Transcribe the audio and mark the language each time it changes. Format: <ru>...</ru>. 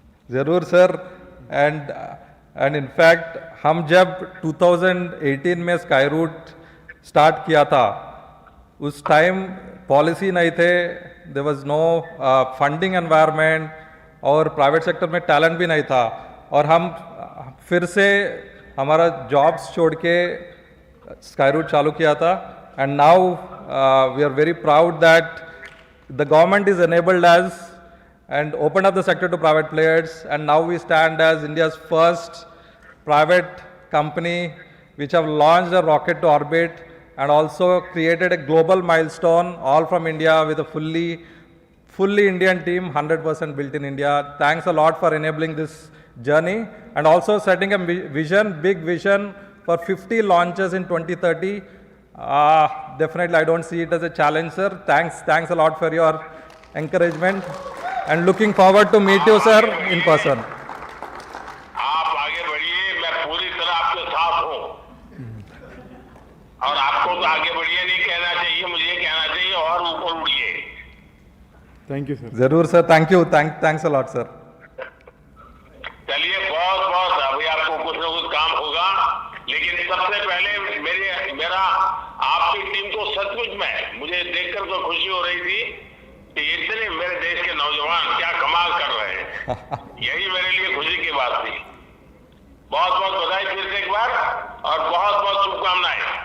<hi>जरूर sir, and in fact हम जब 2018 में स्काईरूट स्टार्ट किया था, उस टाइम पॉलिसी नहीं थे,</hi> <en>there was no funding environment</en> <hi>और प्राइवेट सेक्टर में टैलेंट भी नहीं था, और हम फिर से हमारा जॉब्स छोड़ के स्काईरूट चालू किया था.</hi> <en>And now we are very proud that the government is enabled us and opened up the sector to private players, and now we stand as India's first private company which have launched a rocket to orbit and also created a global milestone, all from India, with a fully Indian team, 100% built in India. Thanks a lot for enabling this journey and also setting a vision, big vision for 50 launches in 2030. Definitely I don't see it as a challenge, sir. Thanks a lot for your encouragement and looking forward to meet you, sir, in person.</en> <hi>आप आगे बढ़िए, मैं पूरी तरह आपके साथ हूं और आपको तो आगे बढ़िए नहीं कहना चाहिए, मुझे कहना चाहिए और ऊपर उड़िए.</hi> <en>Thank you, sir.</en> <hi>जरूर sir,</hi> <en>thank you, thanks a lot, sir.</en> <hi>चलिए बहुत बहुत, अभी आपको कुछ न कुछ काम होगा, लेकिन सबसे पहले मेरा आपकी टीम को सचमुच में मुझे देखकर तो खुशी हो रही थी कि इतने मेरे देश के नौजवान क्या कमाल कर रहे हैं. यही मेरे लिए खुशी की बात थी. बहुत बहुत बधाई फिर से एक बार और बहुत बहुत शुभकामनाएं.</hi>